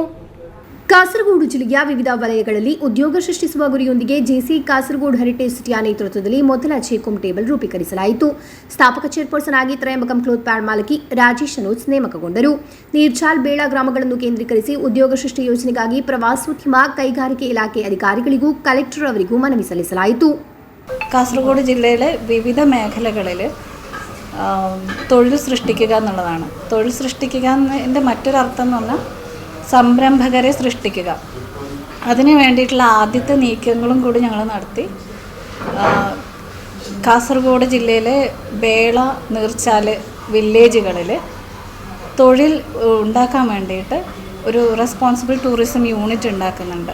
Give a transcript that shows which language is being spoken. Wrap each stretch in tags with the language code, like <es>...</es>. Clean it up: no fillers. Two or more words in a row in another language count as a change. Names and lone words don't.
<kn>ಕಾಸರಗೋಡು ಜಿಲ್ಲೆಯ ವಿವಿಧ ವಲಯಗಳಲ್ಲಿ ಉದ್ಯೋಗ ಸೃಷ್ಟಿಸುವ ಗುರಿಯೊಂದಿಗೆ ಜೆಸಿಐ ಕಾಸರಗೋಡು ಹೆರಿಟೇಜ್ ಸಿಟಿಯ ನೇತೃತ್ವದಲ್ಲಿ ಮೊದಲ ಜೆಕಾಂ ಟೇಬಲ್ ರೂಪೀಕರಿಸಲಾಯಿತು. ಸ್ಥಾಪಕ ಚೇರ್ಪರ್ಸನ್ ಆಗಿ ತ್ರಯಂಬಕಂ ಕ್ಲೋತ್ ಪ್ಯಾಡ್ ಮಾಲಕಿ ರಾಜಿ ಶನೋಜ್ ನೇಮಕಗೊಂಡರು. ನೀರ್ಚಾಲ್, ಬೇಳ ಗ್ರಾಮಗಳನ್ನು ಕೇಂದ್ರೀಕರಿಸಿ ಉದ್ಯೋಗ ಸೃಷ್ಟಿ ಯೋಜನೆಗಾಗಿ ಪ್ರವಾಸೋದ್ಯಮ, ಕೈಗಾರಿಕೆ ഇലാഖೆ അധികാരിಗಳಿಗೂ ಕಲೆಕ್ಟರ್ ಅವರಿಗೂ ಮನವಿ ಸಲ್ಲಿಸಲಾಯಿತು.</kn> <ml>കാസർഗോഡ് ജില്ലയിലെ വിവിധ മേഖലകളിൽ തൊഴിൽ സൃഷ്ടിക്കുക എന്നുള്ളതാണ്. തൊഴിൽ സൃഷ്ടിക്കുക എന്നതിൻ്റെ മറ്റൊരർത്ഥം എന്ന് പറഞ്ഞാൽ സംരംഭകരെ സൃഷ്ടിക്കുക. അതിന് വേണ്ടിയിട്ടുള്ള ആദ്യത്തെ നീക്കങ്ങളും കൂടി ഞങ്ങൾ നടത്തി. കാസർഗോഡ് ജില്ലയിലെ ബേള, നീർച്ചാൽ വില്ലേജുകളിൽ തൊഴിൽ ഉണ്ടാക്കാൻ വേണ്ടിയിട്ട് ഒരു</ml> <en>responsible tourism unit</en> <ml>ഉണ്ടാക്കുന്നുണ്ട്.</ml>